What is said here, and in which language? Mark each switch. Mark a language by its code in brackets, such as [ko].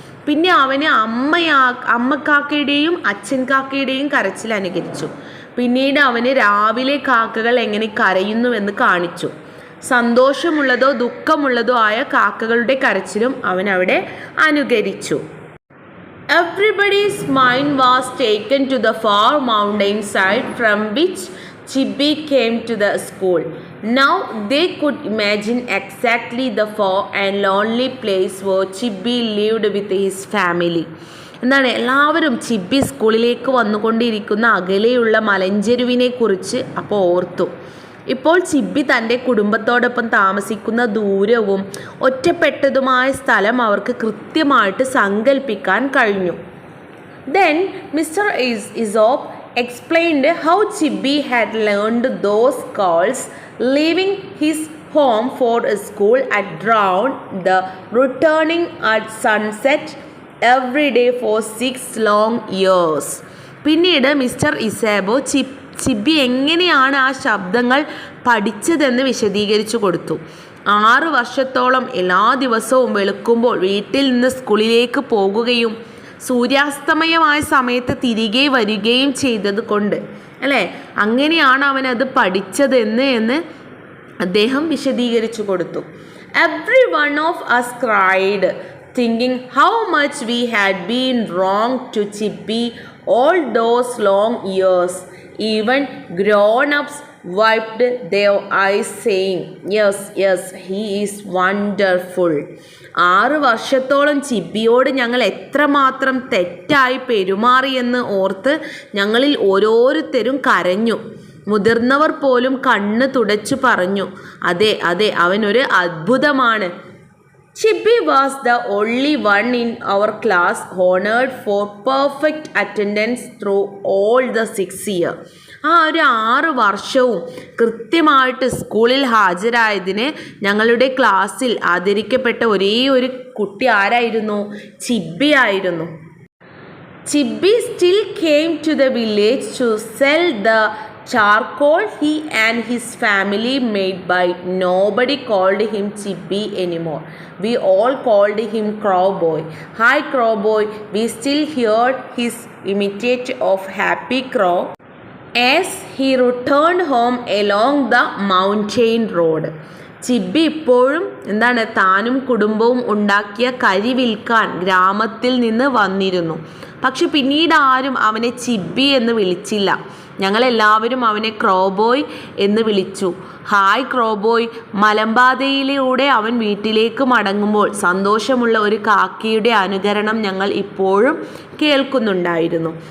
[ml] പിന്നെ അവന് അമ്മക്കാക്കയുടെയും അച്ഛൻ കാക്കയുടെയും കരച്ചിൽ അനുകരിച്ചു. പിന്നീട് അവന് രാവിലെ കാക്കകൾ എങ്ങനെ കരയുന്നുവെന്ന് കാണിച്ചു. സന്തോഷമുള്ളതോ ദുഃഖമുള്ളതോ ആയ കാക്കകളുടെ കരച്ചിലും അവൻ അവിടെ അനുകരിച്ചു. [en] Everybody's mind was taken to the far mountainside from which Chippy came to the school. Now they could imagine exactly the far and lonely place where Chippy lived with his family. [ml] എന്താണ് എല്ലാവരും ചിപ്പി സ്കൂളിലേക്ക് വന്നുകൊണ്ടിരിക്കുന്ന അകലെയുള്ള മലഞ്ചെരുവിനെ കുറിച്ച് അപ്പോൾ ഓർത്തു. ഇപ്പോൾ ചിപ്പി തൻ്റെ കുടുംബത്തോടൊപ്പം താമസിക്കുന്ന ദൂരവും ഒറ്റപ്പെട്ടതുമായ സ്ഥലം അവർക്ക് കൃത്യമായിട്ട് സങ്കല്പിക്കാൻ കഴിഞ്ഞു. [en] Then Mr. Aesop explained how Chippy had learned those calls, leaving his home for a school at dawn, the returning at sunset every day for 6 long years. [ml] പിന്നീട് മിസ്റ്റർ ഇസാബോ ചിപ്പി എങ്ങനെയാണ് ആ ശബ്ദങ്ങൾ പഠിച്ചതെന്ന് വിശദീകരിച്ചു കൊടുത്തു. 6 വർഷത്തോളം എല്ലാ ദിവസവും വെളുക്കുമ്പോൾ വീട്ടിൽ നിന്ന് സ്കൂളിലേക്ക് പോകുകയും സൂര്യാസ്തമയമായ സമയത്ത് തിരികെ വരികയും ചെയ്തത് കൊണ്ട് അല്ലേ, അങ്ങനെയാണ് അവനത് പഠിച്ചതെന്ന് അദ്ദേഹം വിശദീകരിച്ചു കൊടുത്തു. [en] Every one of us cried, thinking how much we had been wrong to Chippy all those long years. Even grown-ups wiped their eyes saying, yes, yes, he is wonderful. [ml] 6 വർഷത്തോളം ചിപ്പിയോട് ഞങ്ങൾ എത്രമാത്രം തെറ്റായി പെരുമാറിയെന്ന് ഓർത്ത് ഞങ്ങളിൽ ഓരോരുത്തരും കരഞ്ഞു. മുതിർന്നവർ പോലും കണ്ണ് തുടച്ചു പറഞ്ഞു, അതെ അതെ, അവനൊരു അത്ഭുതമാണ്. [en] Chippy was the only one in our class honored for perfect attendance through all the 6 years. [ml] ആ ഒരു 6 വർഷവും കൃത്യമായിട്ട് സ്കൂളിൽ ഹാജരായതിന് ഞങ്ങളുടെ ക്ലാസ്സിൽ ആദരിക്കപ്പെട്ട ഒരേ ഒരു കുട്ടി ആരായിരുന്നു? ചിപ്പി ആയിരുന്നു. [en] Chippy still came to the village to sell the charcoal he and his family made, by nobody called him Chippy anymore. We all called him Crowboy. Hi Crowboy. We still heard his imitate of Happy Crow as he returned home along the mountain road. [ml] ചിപ്പി ഇപ്പോഴും താനും കുടുംബവും ഉണ്ടാക്കിയ കരി വിൽക്കാൻ ഗ്രാമത്തിൽ നിന്ന് വന്നിരുന്നു. പക്ഷെ പിന്നീട് ആരും അവനെ ചിപ്പി എന്ന് വിളിച്ചില്ല. ഞങ്ങളെല്ലാവരും അവനെ ക്രോബോയ് എന്ന് വിളിച്ചു. ഹായ് ക്രോബോയ്. മലമ്പാതയിലൂടെ അവൻ വീട്ടിലേക്ക് മടങ്ങുമ്പോൾ സന്തോഷമുള്ള ഒരു കാക്കയുടെ അനുകരണം ഞങ്ങൾ ഇപ്പോഴും കേൾക്കുന്നുണ്ടായിരുന്നു.